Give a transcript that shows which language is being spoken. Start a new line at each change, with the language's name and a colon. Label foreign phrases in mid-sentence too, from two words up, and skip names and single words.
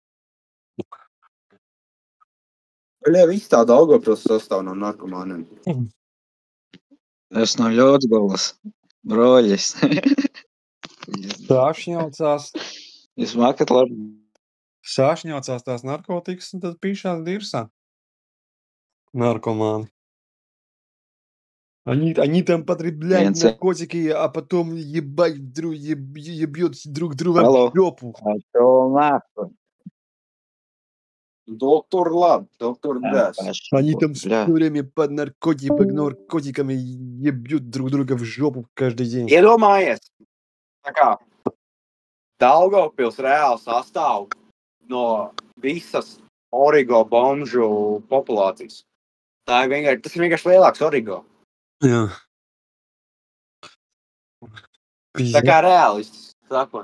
Latvian: Viņai viss tā Daugavpils sastāv no narkomāniem. Es no Ļodzgalas. Broļis. Sāšņaucās. Jūs mākat labi. Sāšņaucās tās narkotikas, un tad pīšās dirsā.
Russian: Наркоманы. Они там потребляют наркотики, а потом ебать ебьют друг друга в жопу. Доктор Лаб, доктор Дас. Они там все время под наркотиками ебьют друг друга в жопу каждый день.
Latvian: Iedomājies, tā kā Daugavpils reāli sastāv no visas origo bomžu populācijas. Tas ir vienkārši lielāks origo. Jā. Tā kā reālists, sakot.